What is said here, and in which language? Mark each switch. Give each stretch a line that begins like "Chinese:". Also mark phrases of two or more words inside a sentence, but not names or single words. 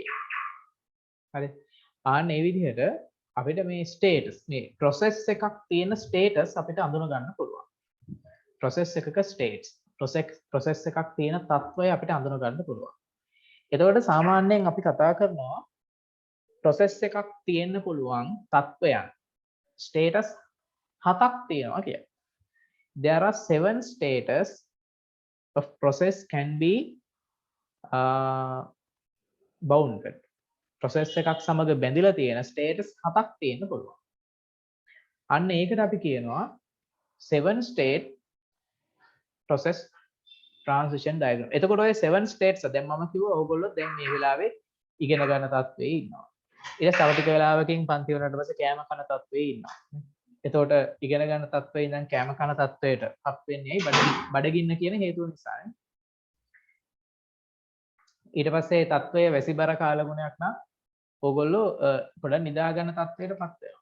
Sinhala: හරි. ආන්න ඒ විදිහට අපිට මේ ස්ටේටස් මේ process එකක් තියෙන ස්ටේටස් අපිට අඳුන ගන්න පුළුවන්. process එකක states process එකක් තියෙන තත්ත්වය අපිට අඳුන ගන්න පුළුවන්. එතකොට සාමාන්‍යයෙන් අපි කතා කරනවා process එකක් තියෙන්න පුළුවන් තත්ත්වයන් status 7ක් තියෙනවා කියලා.
English: There are 7 status of process can be bounded.
Sinhala: process එකක් සමග බැඳිලා තියෙන status 7ක් තියෙන්න පුළුවන්. අන්න ඒකට අපි කියනවා
English: 7 state process transition diagram.
Sinhala: එතකොට ඔය 7 states දැන් මම කිව්වා ඕගොල්ලෝ දැන් මේ වෙලාවේ ඉගෙන ගන්න තත්ත්වයේ ඉන්නවා. ඊට තව ටික වෙලාවකින් පන්ති වලට පස්සේ කෑම කන තත්ත්වයේ ඉන්නවා. එතකොට ඉගෙන ගන්න තත්ත්වයේ ඉඳන් කෑම කන තත්ත්වයට පත් වෙන්නේ ඇයි? බඩගින්න කියන හේතුව නිසා. ඊට පස්සේ තත්ත්වය වැසිබර කාලගුණයක් නම් ඕගොල්ලෝ පොඩ්ඩක් නිදා ගන්න තත්ත්වයකටපත් වෙනවා.